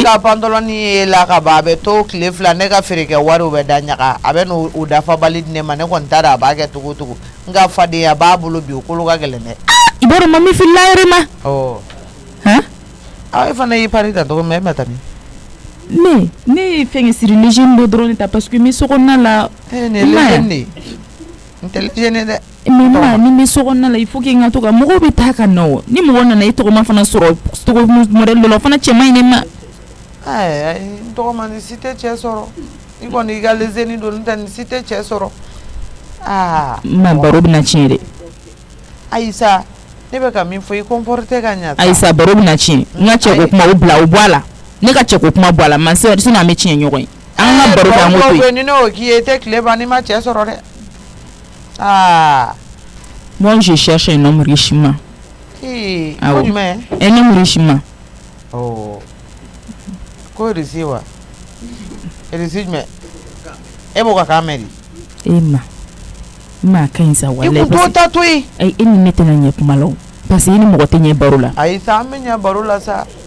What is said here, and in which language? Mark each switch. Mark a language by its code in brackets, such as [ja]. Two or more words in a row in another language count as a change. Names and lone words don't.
[bm] ka pantalon ye la ka ban a bɛ to tile fila ne ka feere kɛ wariw bɛ da ɲaga a bɛ n'o dafabali di ne ma ne kɔni t'a dɔn a b'a kɛ cogo o cogo n ka fadenya a b'a bolo bi o kolo ka gɛlɛn dɛ i b'a dɔn mami filila yɛrɛ ma e fana y'i pari ta cogo min e ma taa min ne ye fɛn siri légende dɔ dɔrɔn de ta [fr] parce que [bm] n bɛ sokɔnɔna la nin ye légende n tɛ légende dɛ mais ma ni n bɛ sokɔnɔna la [fr] il faut que [bm] n ka to ka mɔgɔw bɛ taa ka na o ni mɔgɔ nana i tɔgɔma fana sɔrɔ tɔgɔ modèle dɔ la o fana cɛ man ɲi ne ma n tɔgɔma nin si tɛ cɛ sɔrɔ i kɔni i ka léseni don n'o tɛ nin si tɛ cɛ sɔrɔ ma baro bɛna tiɲɛ dɛ Ayisa ne bɛ ka min fɔ i comporter ka ɲa Ayisa baro bɛna tiɲɛ n ka cɛ ko kuma o bila o bɔ a la ne ka cɛ ko kuma bɔ a la man se sinon an bɛ tiɲɛ ɲɔgɔn ye an ka baro kɛ an ko to yen ni ne y'o k'i ye i tɛ tile ban n'i ma cɛ sɔrɔ dɛ [fr] moi je cherche un homme richement [bm] ko jumɛn [fr] un homme richement [bm] ko irisi wa irisi jumɛn e b'o ka kan mɛn de ma ka ɲi sa walahi i kun t'o ta to yen e ni ne tɛna ɲɛ kuma la o [fr] parce que [bm] i ni mɔgɔ tɛ ɲɛ baro la Ayisa an bɛ ɲɛ baro la sa